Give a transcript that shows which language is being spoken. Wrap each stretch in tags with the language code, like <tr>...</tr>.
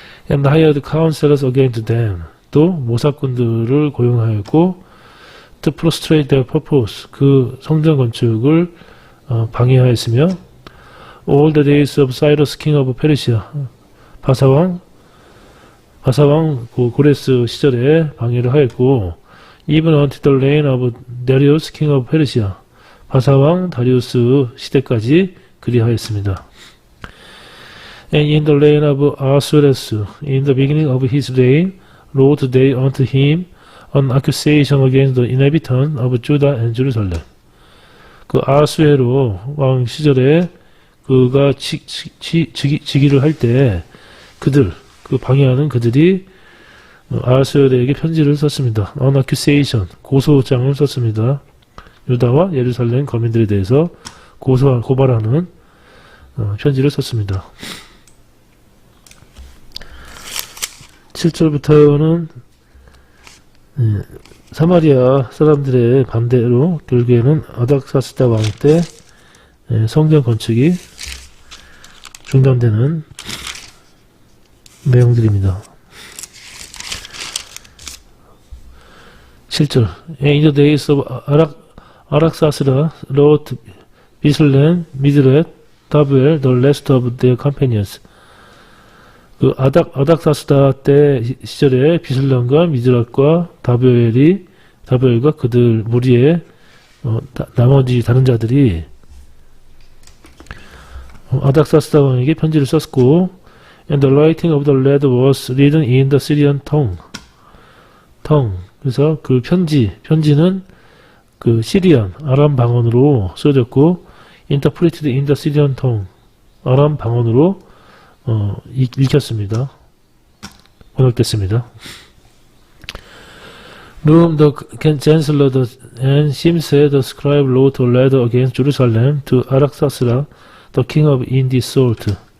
<en>And hired counselors against them.</en> <ko>또 모사꾼들을 고용하였고</ko> <en>to frustrate their purpose.</en> <ko>그 성전 건축을 방해하였으며</ko> <en>all the days of Cyrus king of Persia.</en> <ko>바사왕 고레스 시절에 방해를 하였고</ko> <en>even until the reign of Darius king of Persia.</en> <ko>바사왕 다리우스 시대까지 그리하였습니다.</ko> <en>And in the reign of Ahasuerus, in the beginning of his reign, wrote they unto him an accusation against the inhabitants of Judah and Jerusalem.</en> <ko>그 아수에로 왕 시절에 그가 즉위를 할 때 그 방해하는 그들이 아수에로에게 편지를 썼습니다. An accusation, 고소장을 썼습니다. 유다와 예루살렘 거민들에 대해서 고발하는 편지를 썼습니다. 7절부터는 사마리아 사람들의 반대로 결국에는 아닥사스다 왕 때 성전 건축이 중단되는 내용들입니다.</ko> <en>7절 In the days of Artaxerxes wrote 비슬렌, 미드렛, 다브엘, the rest of their companions.</en> <ko>그 아닥사스다 때 시절에 비슬렌과 미드렛과 다브엘과 그들 무리의 나머지 다른 자들이 아닥사스다 왕에게 편지를 썼고,</ko> <en>and the writing of the letter was written in the Syrian tongue.</en> <ko>그래서 그 편지는 그 시리안, 아람 방언으로 써졌고,</ko> <en>interpreted in the Syrian tongue,</en> <ko>아람 방언으로 읽혔습니다. 번역됐습니다.</ko> <en>Rum the chancellor and Shimsei the scribe wrote a letter against Jerusalem to Artaxerxes, the king of Indisort.</en>